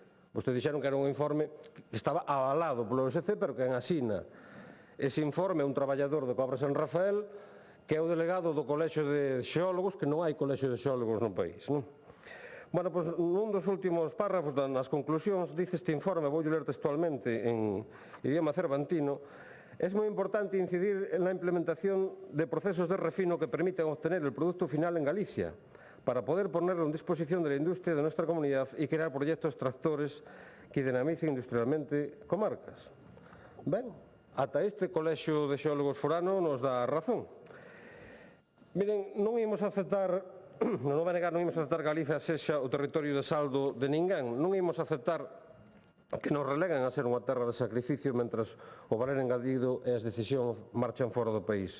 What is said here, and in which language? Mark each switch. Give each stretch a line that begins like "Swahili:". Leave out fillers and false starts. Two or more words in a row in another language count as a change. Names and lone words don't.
Galician: Vostedes dixeron que era un informe que estaba avalado polo USC, pero que en asina. Ese informe é un traballador de Cobre San Rafael, que é o delegado do Colexio de Xeólogos, que non hai Colexio de Xeólogos no país, non? Bueno, pois nun dos últimos párrafos nas conclusións dice este informe, vou ler textualmente en idioma cervantino:
Spanish: es muy importante incidir en la implementación de procesos de refino que permitan obtener el producto final en Galicia, para poder ponerlo en disposición de la industria de nuestra comunidad y crear proyectos tractores que dinamicen industrialmente comarcas.
Galician: Ben, ata este Colexio de Xeólogos forano nos dá razón. Miren, non imos aceptar, non vai negar, non imos aceptar Galiza sexa o territorio de saldo de ninguén, non imos aceptar que nos releguen a ser unha terra de sacrificio mentras o valer engadido e as decisións marchan fora do país.